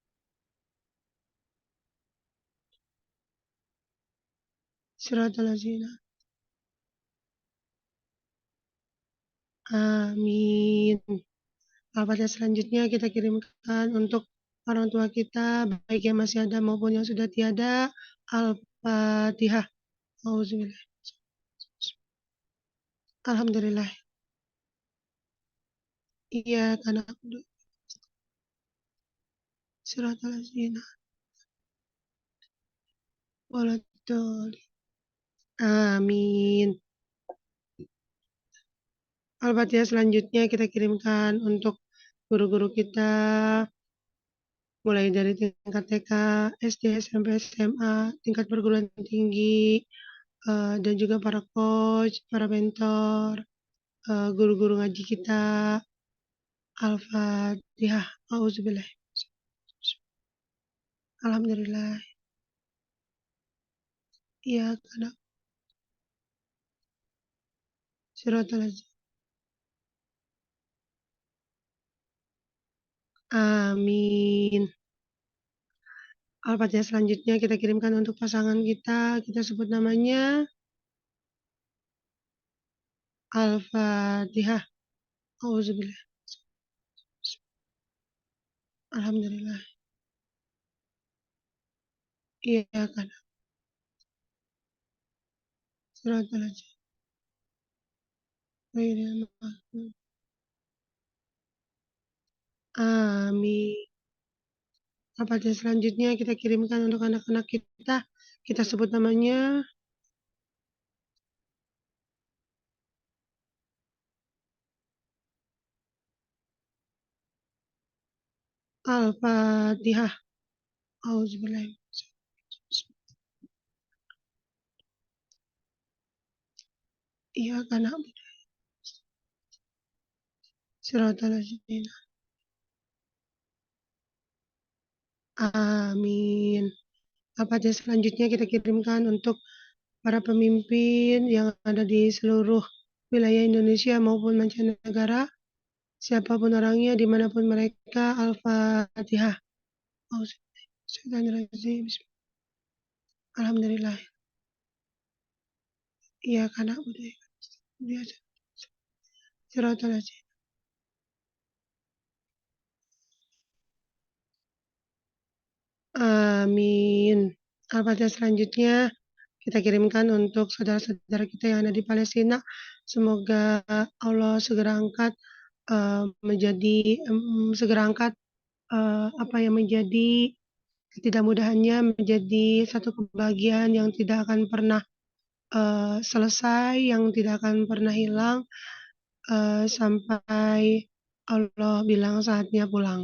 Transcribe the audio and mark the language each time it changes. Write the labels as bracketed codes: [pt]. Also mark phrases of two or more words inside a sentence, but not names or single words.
[ar] صراط الذين. [id] Amin. Al-Fatihah selanjutnya kita kirimkan untuk orang tua kita, baik yang masih ada maupun yang sudah tiada. [ar] الفاتحة. أعوذ بالله. الحمد لله. إياك نعبد صراط الذين ولا الضالين. [id] Amin. Al-Fatihah selanjutnya kita kirimkan untuk guru-guru kita, mulai dari tingkat TK, SD, SMP, SMA, tingkat perguruan tinggi, dan juga para coach, para mentor, guru-guru ngaji kita. [ar] الفاتحة. أعوذ بالله. الحمد لله. إياك نعبد صراط الذين. [id] Amin. Al-Fatihah selanjutnya kita kirimkan untuk pasangan kita sebut namanya. [ar] Al-Fatihah. أعوذ بالله. الحمد لله. إياك نعبد صراط الذين غير المغضوب. [id] Amin. Al-Fatihah selanjutnya kita kirimkan untuk anak-anak kita sebut namanya. [ar] Al-Fatihah. أعوذ بالله. إياك نعبد صراط الذين. [id] Amin. Al-Fatihah selanjutnya kita kirimkan untuk para pemimpin yang ada di seluruh wilayah Indonesia maupun mancanegara, siapapun orangnya, dimanapun mereka. [ar] الفاتحة. الحمد لله. إياك نعبد وإياك نستعين. [id] Amin. Al-Fatihah selanjutnya kita kirimkan untuk saudara-saudara kita yang ada di Palestina. Semoga Allah segera angkat apa yang menjadi ketidakmudahannya menjadi satu kebahagiaan yang tidak akan pernah selesai, yang tidak akan pernah hilang sampai Allah bilang saatnya pulang.